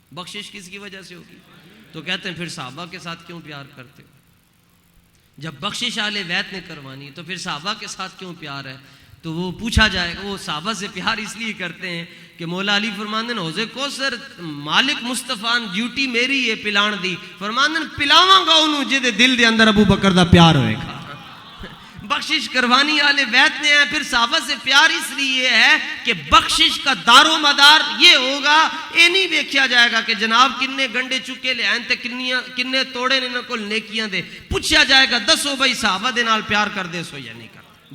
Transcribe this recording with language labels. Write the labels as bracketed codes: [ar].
[ur] بخشش کس کی وجہ سے ہوگی؟ تو کہتے ہیں پھر صحابہ کے ساتھ کیوں پیار کرتے ہو؟ جب بخشش اہل بیت نے کروانی تو پھر صحابہ کے ساتھ کیوں پیار ہے؟ تو وہ پوچھا جائے گا. وہ صحابہ سے پیار اس لیے کرتے ہیں کہ مولا علی [pa] فرماندن حوض کوثر مالک مصطفیٰ ڈیوٹی میری ہے پلان دی. فرماندن پلاواں گا انہوں جدے دل دے اندر ابو بکر دا پیار ہوئے گا. [ur] بخشش کروانی والے بیت نے ہیں. پھر صحابہ سے پیار اس لیے ہے کہ بخشش کا دار و مدار یہ ہوگا, یہ نہیں دیکھا جائے گا کہ جناب [pa] کنے گنڈے چکے لے آئیں تے کنے توڑے نے کل نیکیاں دے. پوچھا جائے گا دسو بھائی صحابہ دے نال پیار کر دے سو یا نہیں کرتے.